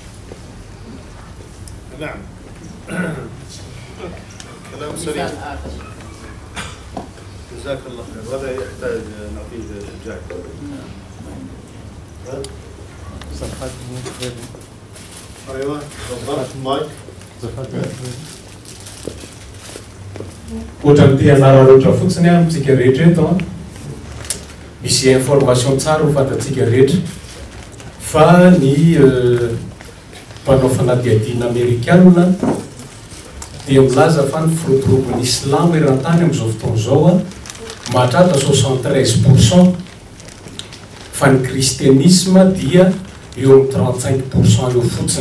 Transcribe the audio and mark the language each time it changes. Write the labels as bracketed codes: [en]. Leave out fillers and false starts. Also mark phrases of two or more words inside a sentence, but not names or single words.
[ar] نعم. كلام سليم. جزاك الله خير. هذا يحتاج نعطيه جاك. ايوه بالضبط مايك. [mg] Ohatran'ny te hanararoatra fotsiny amintsika rehetra eto a misy information tsara ho fantatsika rehetra fa ny mpanao fanadihadiana amerikanina dia milaza fa ny firoborobon'ny islam eran-tany amin'izao fotoana izao a mahatratra 73% fa ny kristianisme dia eo amin'ny 35% eo fotsiny.